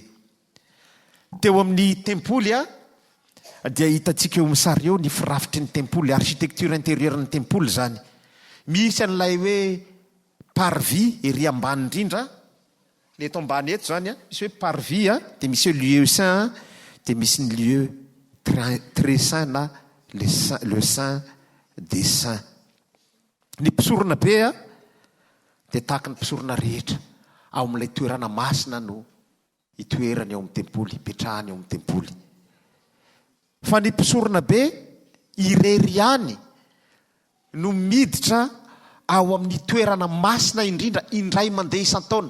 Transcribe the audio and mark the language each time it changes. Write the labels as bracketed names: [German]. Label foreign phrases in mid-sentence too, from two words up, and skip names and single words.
[Malagasy] Teo amin'ny tempoly dia hitantsika eo amin'ny sary eo ny firafitry ny tempoly, [French] architecture intérieure [Malagasy] ny tempoly zany. Misy an'ilay hoe parvis ery ambany indrindra, ny eto ambany eto zany misy hoe parvis dia misy [French] lieu saint [Malagasy] dia misy ny [French] lieu très saint [Malagasy] na [French] le saint des saints. [Malagasy] Ny mpisorona be dia tahaka ny mpisorona rehetra ao amin'ilay toerana masina no hitoerany ao amin'ny tempoly, hipetrahany ao amin'ny tempoly. Fa ny mpisorona be irery ihany no miditra ao amin'ny toerana masina indrindra indray mandeha isan-taona.